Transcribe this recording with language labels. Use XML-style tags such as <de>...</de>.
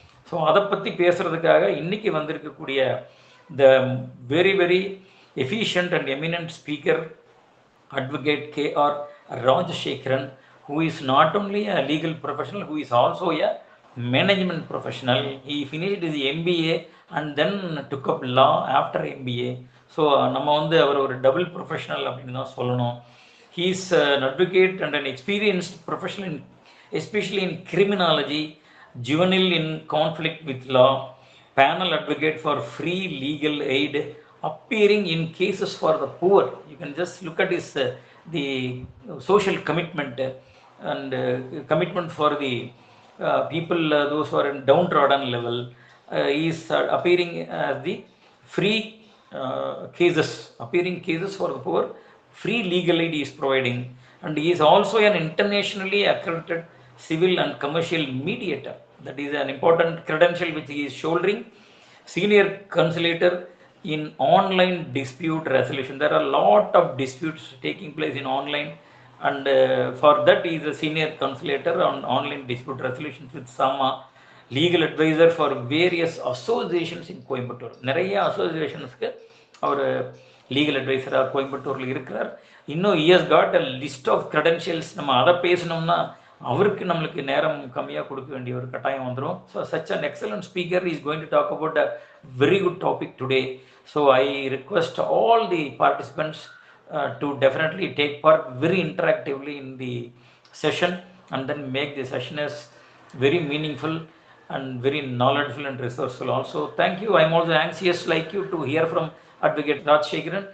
<en>So</en> <ta>அதை பற்றி பேசுறதுக்காக இன்னைக்கு வந்திருக்கக்கூடிய</ta> <en>the very efficient and eminent speaker, Advocate K.R. Rajashekharan, who is not only a legal professional, who is also a management professional. He finished his MBA and then took up law after MBA.</en> <ta>So நம்ம வந்து அவர் ஒரு double professional அப்படின்னு தான் சொல்லணும்.</ta> <en>He is an advocate and an experienced professional in, especially in criminology, juvenile in conflict with law, panel advocate for free legal aid, appearing in cases for the poor. You can just look at his the social commitment and commitment for the people, those who are in downtrodden level. He is appearing as the free appearing cases for the poor, free legal aid is providing, and he is also an internationally accredited civil and commercial mediator. That is an important credential which he is shouldering. Senior conciliator in online dispute resolution. There are a lot of disputes taking place in online, and for that he is a senior conciliator on online dispute resolutions with SAMA. Legal adviser for various associations in Coimbatore.</en> <ta>நிறைய அசோசியேஷன்ஸ்க்கு அவர் legal அட்வைசராக கோயம்புத்தூரில் இருக்கிறார். இன்னும்</ta> <en>Years got a list of credentials.</en> <ta>நம்ம அதை பேசணும்னா அவருக்கு நம்மளுக்கு நேரம் கம்மியாக கொடுக்க வேண்டிய ஒரு கட்டாயம் வந்துடும்.</ta> <en>So such an excellent speaker is going to talk about a very good topic today. So I request all the participants to definitely take part very interactively in the session and then make the session as very meaningful and very knowledgeable and resourceful also. Thank you. I am also anxious like you to hear from Advocate Rajashekharan.</en>